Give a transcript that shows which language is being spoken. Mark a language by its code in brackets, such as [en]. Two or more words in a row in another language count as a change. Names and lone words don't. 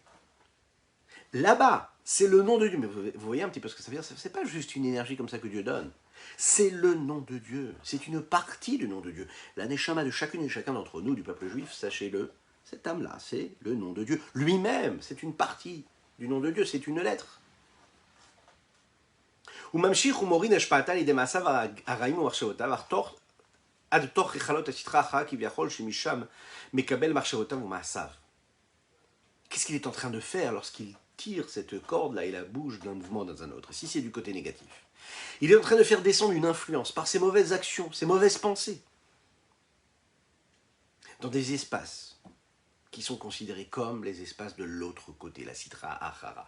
[fr] Là-bas, c'est le nom de Dieu. Mais vous voyez un petit peu ce que ça veut dire? C'est pas juste une énergie comme ça que Dieu donne. C'est le nom de Dieu. C'est une partie du nom de Dieu. La neshama de chacune et chacun d'entre nous, du peuple juif, sachez-le, cette âme-là, c'est le nom de Dieu. Lui-même, c'est une partie du nom de Dieu, c'est une lettre. [he] וממשיך ומוריד השפעתה לידי מעשיו הרעים ומחשבותיו, עד תוך ריכלות הסטרה אחרא כביכול שמשם מקבל מחשבותיו ומעשיו. [fr] Qu'est-ce qu'il est en train de faire lorsqu'il tire cette corde-là et la bouge d'un mouvement dans un autre? Si c'est du côté négatif. Il est en train de faire descendre une influence par ses mauvaises actions, ses mauvaises pensées, dans des espaces qui sont considérés comme les espaces de l'autre côté, la [he] סטרא אחרא.